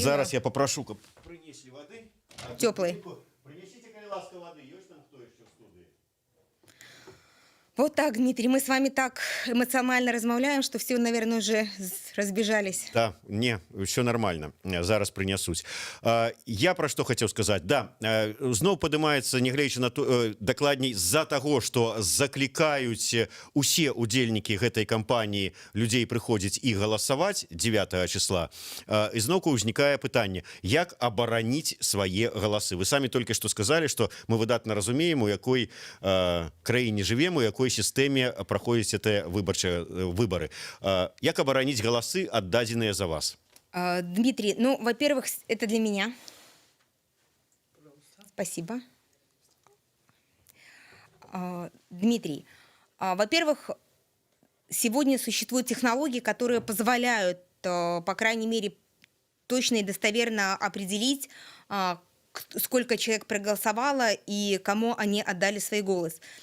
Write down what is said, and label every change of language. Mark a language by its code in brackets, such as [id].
[be] Зараз я попрошу, каб принесли воды. [ru] Теплой. Принесите, коли ласка, воды. Есть там кто еще в студии? Вот так, Дмитрий, мы с вами так эмоционально размовляем, что все, наверное, уже разбежались. Да, не, все нормально. [be] Зараз принесуць. [ru] Я про что хотел сказать. [be] Да, зноў падымаецца, нягледзячы на то, дакладней, з-за таго, што заклікаюць усе удзельнікі гэтай кампаніі людзей прыходзіць і галасаваць 9 числа. Ізноўку ўзнікае пытанне, як абараніць свае галасы. Вы самі толькі што сказалі, што мы выдатна разумеем, у якой краіне жывем, у якой сістэме праходзяць гэтыя выборы. Як абараніць галасы, отдаденные за вас? [ru] Дмитрий, ну, во-первых, это для меня. Спасибо. Дмитрий, во-первых, сегодня существуют технологии, которые позволяют, по крайней мере, точно и достоверно определить, сколько человек проголосовало и кому они отдали свой голос.